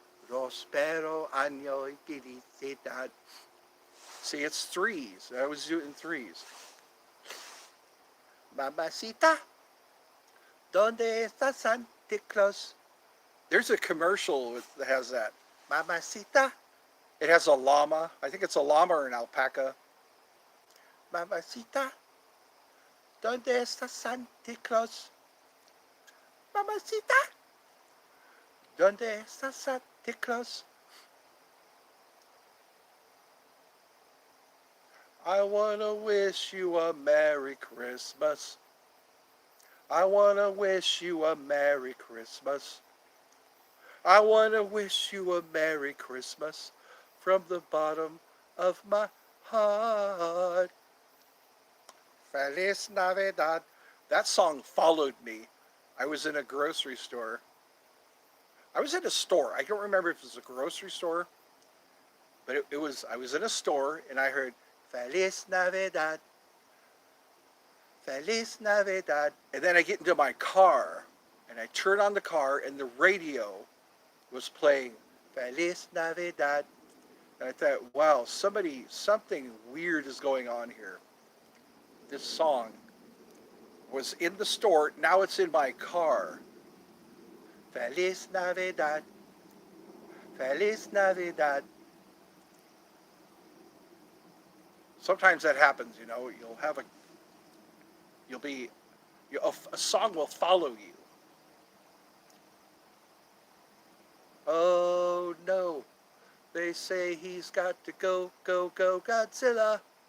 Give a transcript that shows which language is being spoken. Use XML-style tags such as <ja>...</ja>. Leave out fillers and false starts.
<es>Prospero año y felicidad.</es> <en>See, it's 3s. I always do it in 3s.</en> <es>Mamacita, ¿dónde está Santa Claus?</es> <en>There's a commercial that has that. Mamacita. It has a llama. I think it's a llama or an alpaca.</en> <es>Mamacita, ¿dónde está Santa Claus? Mamacita, ¿dónde está Santa Claus?</es> <en>I want to wish you a Merry Christmas. I want to wish you a Merry Christmas. I want to wish you a Merry Christmas from the bottom of my</en> <es>heart. Feliz Navidad.</es> <en>That song followed me. I was in a grocery store. I was in a store. I don't remember if it was a grocery store, but it was. I was in a store and I heard Feliz Navidad, Feliz Navidad, and then I get into my car and I turn on the car and the radio was playing Feliz Navidad, and I thought, wow, something weird is going on here. This song was in the store. Now it's in my car.</en> <es>Feliz Navidad, Feliz Navidad.</es> <en>Sometimes that happens, you know. You'll be, a song will follow you. Oh no, they say he's got to go, go, go, Godzilla.</en>